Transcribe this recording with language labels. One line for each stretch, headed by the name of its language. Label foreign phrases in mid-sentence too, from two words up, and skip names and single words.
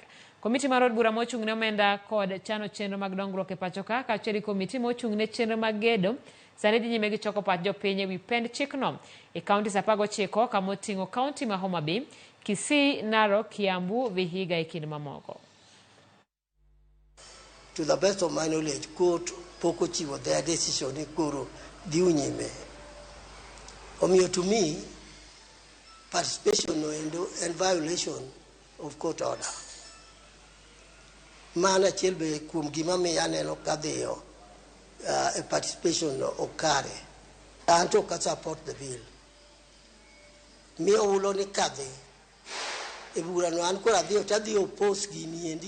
Luo (Kenya and Tanzania): Komiti mar od bura mochung'ne omenda kod chano chenro mag dongruok e pacho ka kaachiel gi komiti mochung'ne chenro mag gedo sani dhi nyime gi choko pach jopiny e wi pend chikno e kauntis 19 kama oting'o kaunti ma Homa Bay, Kisii, Narok, Kiambu, Vihiga e kind mamoko.
English: To the best of my knowledge,
Luo (Kenya and Tanzania): court pok ochiwo
English: their decision
Luo (Kenya and Tanzania): ni koro dhi nyime.
English: Omiyo to me, participation no and violation of court order.
Luo (Kenya and Tanzania): Mana achiel be kuom gima miyo aneno ka dhiyo a participation no okare. Anto ka
English: support the bill.
Luo (Kenya and Tanzania): Miyo ulo ni kadhi e bura no an kora dhiyo tadhi oppose gini endi.